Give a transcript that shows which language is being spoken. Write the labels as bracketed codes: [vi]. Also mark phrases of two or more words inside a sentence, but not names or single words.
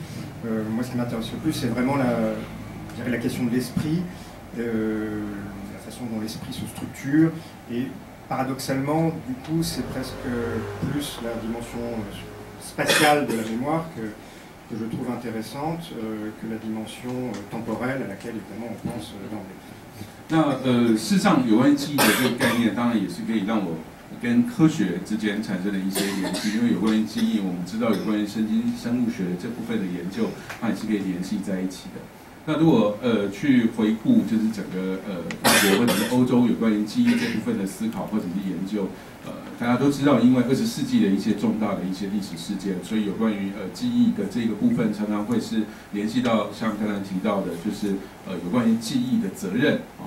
[fr] Moi, ce qui m'intéresse le plus, c'est vraiment la question de l'esprit, la façon dont l'esprit se structure. Et paradoxalement, du coup, c'est presque plus la dimension spatiale de la mémoire que je trouve intéressante que la dimension temporelle à laquelle, évidemment, on pense d'emblée. [zh] 那事实上，有关记忆的这个概念，当然也是可以让我跟科学之间产生了一些联系，因为有关于记忆，我们知道有关于生物学的这部分的研究，它也是可以联系在一起的。那如果去回顾，就是整个法国或者是欧洲有关于记忆这部分的思考或者是研究，大家都知道，因为20世纪的一些重大的一些历史事件，所以有关于记忆的这个部分，常常会是联系到像刚才提到的，就是有关于记忆的责任啊。